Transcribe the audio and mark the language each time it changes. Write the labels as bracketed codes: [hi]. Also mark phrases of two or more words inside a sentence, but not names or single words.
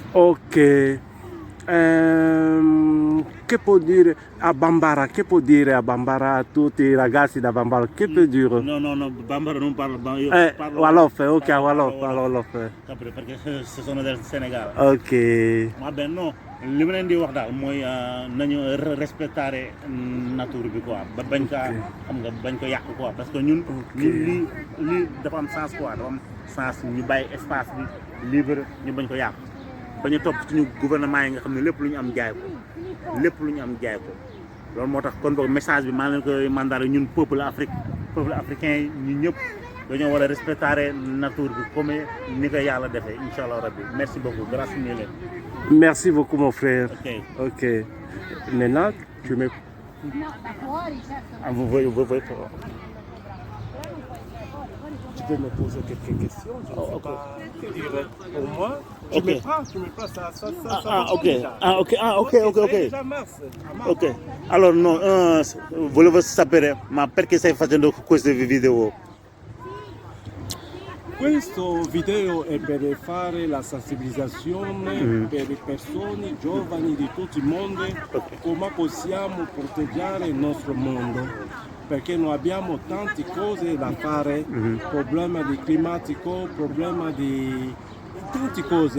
[it] Ok. Che può dire a Bambara? Che può dire a Bambara a tutti i ragazzi da Bambara? Che può dire? No, Bambara non parlo. Io parlo Wolof, ok, Wolof. Perché sono del Senegal. Ok. Vabbè, no, [wo] li ma leen di wax daal mooy nañu respectare nature bi quoi, ba bañ kaa xam nga bañ ko yàq quoi, [fr] parce que [wo] ñun lii dafa am sens quoi, dafa am sens ñu bàyyi espace bi libre, ñu bañ ko yàq, bañ a topp suñu gouvernement yi nga xam ne lépp lu ñu am jaay ko, loolu moo tax kon boog message bi maa leen koy mandare ñun [fr] peuple africain [wo] yi ñu ñëpp dañoo war a respecter nature bi comme ni ko yàlla defee, [ar] إن شاء الله ربي. [fr] Merci beaucoup, [it] grazie mille. [fr] Merci beaucoup mon frère. Ok. Ok. Maintenant, tu me... Ah, vous voyez pas. Tu peux me poser quelques questions, je ne sais pas que dire. Pour moi, tu Ok. me prends, ça Ok. Ok. C'est déjà mars. Ok. [it] Allora, no, volevo sapere, ma perché stai facendo queste video? Questo video è per fare la sensibilizzazione per le persone giovani di tutto il mondo, come possiamo proteggere il nostro mondo, perché noi abbiamo tante cose da fare, problema di climatico, problema di tante cose.